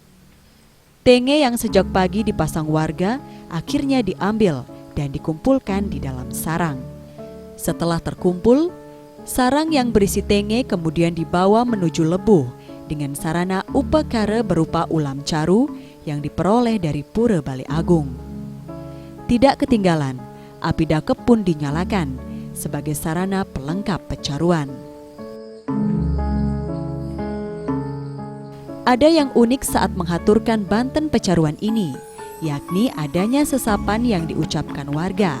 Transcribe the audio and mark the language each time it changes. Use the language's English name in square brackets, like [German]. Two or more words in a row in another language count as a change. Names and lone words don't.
[Indonesian] Tenge yang sejak pagi dipasang warga akhirnya diambil dan dikumpulkan di dalam sarang. Setelah terkumpul, sarang yang berisi tenge kemudian dibawa menuju lebuh dengan sarana upakara berupa ulam caru yang diperoleh dari Pura Balai Agung. Tidak ketinggalan, api dakep pun dinyalakan sebagai sarana pelengkap pecaruan. Ada yang unik saat menghaturkan Banten Pecaruan ini, yakni adanya sesapan yang diucapkan warga.